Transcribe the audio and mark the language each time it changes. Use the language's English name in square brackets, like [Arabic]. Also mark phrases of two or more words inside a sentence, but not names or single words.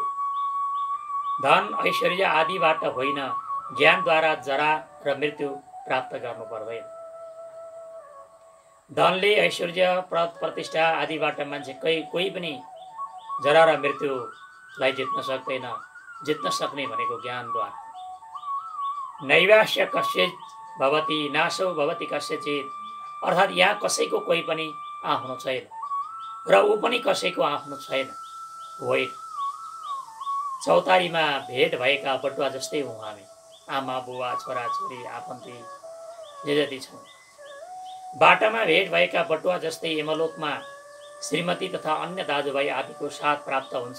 [Nepali] धन, ऐश्वर्य आदिबाट होइन, ज्ञानद्वारा जरा र मृत्यु प्राप्त गर्नु पर्दैन। धनले, ऐश्वर्य, प्रतिष्ठा आदिबाट मान्छे कोही पनि जरा र मृत्युलाई जित्न सक्दैन। जित्न सक्ने भनेको ज्ञानद्वारा। [Sanskrit] नैवास्य कस्यचित् भवति नाशो भवति कस्यचित्, [Nepali] अर्थात् यहाँ कसैको कोही पनि आफ्नो छैन र ऊ पनि कसैको आफ्नो छैन। होइन, चौतारीमा भेट भएका बटुवा जस्तै हौँ हामी। आमा, बुवा, छोरा छोरी, आफन्ती जे जति छौँ। बाटामा भेट भएका बटुवा जस्तै यमलोकमा श्रीमती तथा अन्य दाजुभाइ आदिको साथ प्राप्त हुन्छ।